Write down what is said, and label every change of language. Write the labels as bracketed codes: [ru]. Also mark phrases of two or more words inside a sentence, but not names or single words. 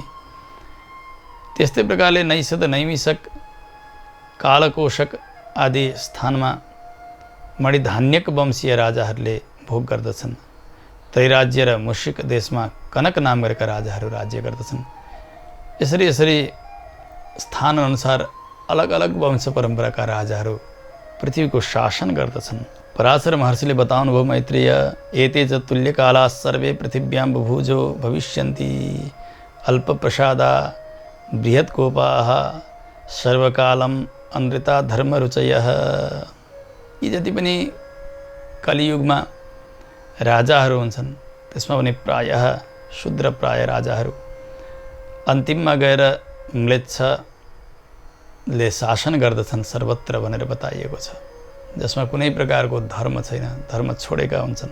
[ne] त्यस्तै प्रकारले नैषध, नैमिषक, कालकोशक आदि स्थानमा मणिधान्यक वंशीय राजाहरूले भोग गर्दछन्। तैराज्य र मुशिक देशमा कनक नाम गरेका राजाहरू राज्य गर्दछन्। यसरी स्थानअनुसार अलग अलग वंश परम्पराका राजाहरू पृथ्वीको शासन गर्दछन्। पराशर महर्षिले बताउनुभयो [sa] मैत्रेय, एते च तुल्यकाला सर्वे पृथिव्यां बुभुजो भविष्यन्ति अल्पप्रसादा बृहत्कोपाः सर्वकालम अनृता धर्मरुचयः। [ne] यी जति पनि कलियुगमा राजाहरू हुन्छन् त्यसमा पनि प्रायः शूद्र प्राय राजाहरू अन्तिममा गएर म्लेच्छले शासन गर्दछन् सर्वत्र भनेर बताइएको छ, जसमा कुनै प्रकारको धर्म छैन, धर्म छोडेका हुन्छन्।